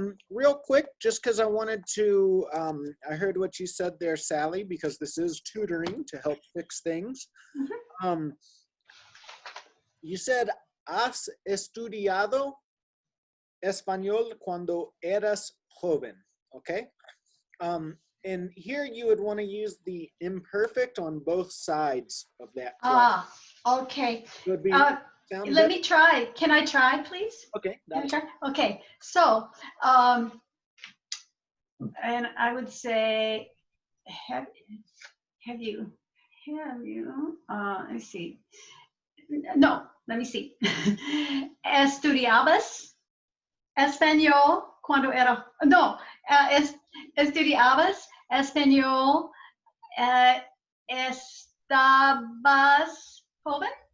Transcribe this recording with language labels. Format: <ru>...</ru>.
<en>Real quick, just because I wanted to, I heard what you said there, Sally, because this is tutoring to help fix things. You said,</en> <es>¿has estudiado español cuando eras joven?</es> <en>Okay. And here you would want to use the imperfect on both sides of that clause. Okay. It would be, Let me try. Can I try, please? Okay. Can I try? Okay. So, and I would say, have you, let me see. No, let me see.</en> <es>¿Estudiabas español cuando era, no, estudiabas español, estabas joven?</es>